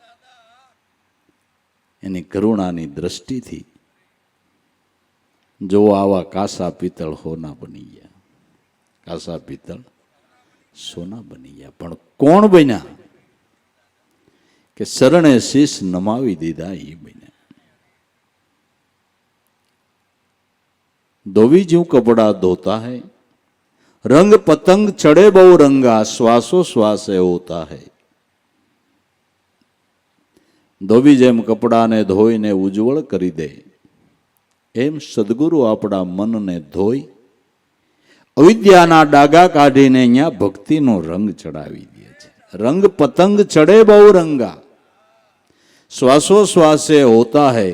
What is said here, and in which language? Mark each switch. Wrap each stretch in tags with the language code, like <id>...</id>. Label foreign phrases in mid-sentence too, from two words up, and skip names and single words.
<gu>એની કરુણાની દ્રષ્ટિથી જો આવા કાસા પિત્તળ હોના બની ગયા, કાસા પિત્તળ સોના બની ગયા. પણ કોણ બન્યા? કે શરણે શીશ નમાવી દીધા એ બન્યા.</gu> <hi>धोवी ज्यूं कपडा धोता है, रंग पतंग ચढ़े बहु रंगा, श्वासो श्वासे होता है.</hi> <gu>ધોબી જેમ કપડાને ધોઈને ઉજ્જવળ કરી દે, એમ સદગુરુ આપણા મનને ધોઈ અવિદ્યાના ડાગા કાઢીને અહીંયા ભક્તિનો રંગ ચડાવી દે છે.</gu> <hi>रंग पतंग चडे बहु रंगा, श्वासो श्वासे होता है.</hi>